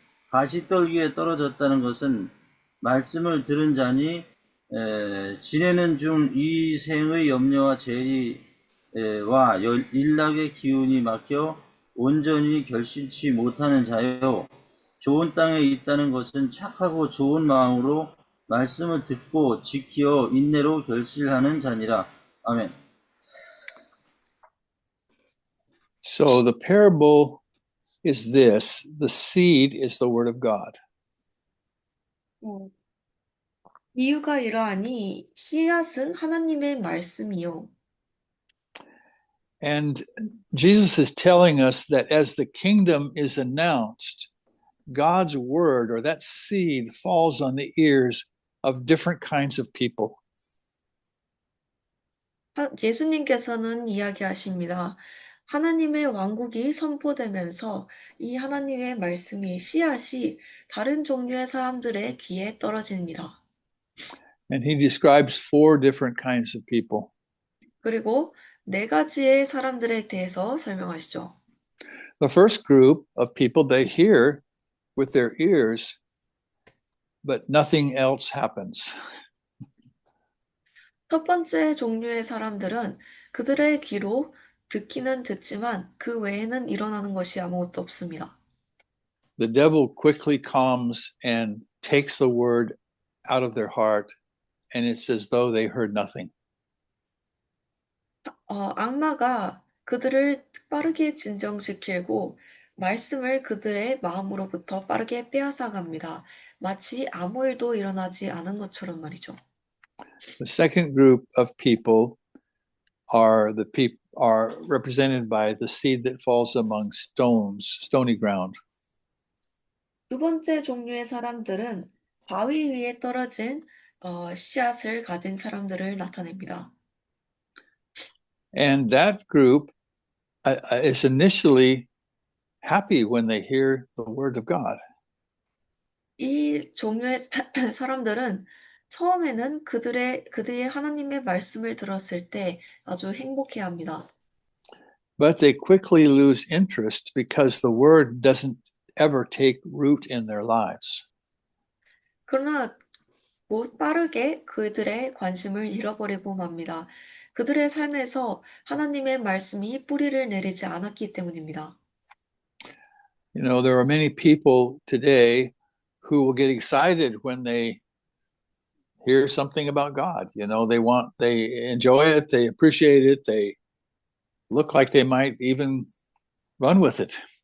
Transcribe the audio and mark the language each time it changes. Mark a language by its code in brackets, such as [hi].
[ko] 가시떨기에 떨어졌다는 것은 말씀을 들은 자니 지내는 중 이 생의 염려와 재리와 일락의 기운이 막혀 온전히 결실치 못하는 자요. 좋은 땅에 있다는 것은 착하고 좋은 마음으로 말씀을 듣고 지키어 인내로 결실하는 자니라. 아멘. [en] So the parable is this: the seed is the word of God. [ko] 이유가 이러하니 씨앗은 하나님의 말씀이요. [en] And Jesus is telling us that as the kingdom is announced, God's word or that seed falls on the ears of different kinds of people. [ko] 예수님께서는 이야기하십니다. 하나님의 왕국이 선포되면서 이 하나님의 말씀이 씨앗이 다른 종류의 사람들의 귀에 떨어집니다. [en] And he describes 4 different kinds of people. [ko] 그리고 4가지의 사람들에 대해서 설명하시죠. [en] The first group of people, they hear with their ears, but nothing else happens. [ko] 첫 번째 종류의 사람들은 그들의 귀로 듣기는 듣지만 그 외에는 일어나는 것이 아무것도 없습니다. [en] The devil quickly comes and takes the word out of their heart, and it's as though they heard nothing. [ko] 악마가 그들을 빠르게 진정시키고 말씀을 그들의 마음으로부터 빠르게 빼앗아 갑니다. 마치 아무 일도 일어나지 않은 것처럼 말이죠. [en] The second group of people are represented by the seed that falls among stones, stony ground. [ko] 두 번째 종류의 사람들은 바위 위에 떨어진 씨앗을 가진 사람들을 나타냅니다. [en] And that group is initially happy when they hear the word of God. [ko] 이 종류의 사람들은 처음에는 그들이 하나님의 말씀을 들었을 때 아주 행복해합니다. [en] But they quickly lose interest because the word doesn't ever take root in their lives. [ko] 그러나 곧 빠르게 그들의 관심을 잃어버리고 맙니다. 그들의 삶에서 하나님의 말씀이 뿌리를 내리지 않았기 때문입니다. [en] You know, there are many people today who will get excited when they hear something about God. You know, they enjoy it, they appreciate it, they look like they might even run with it.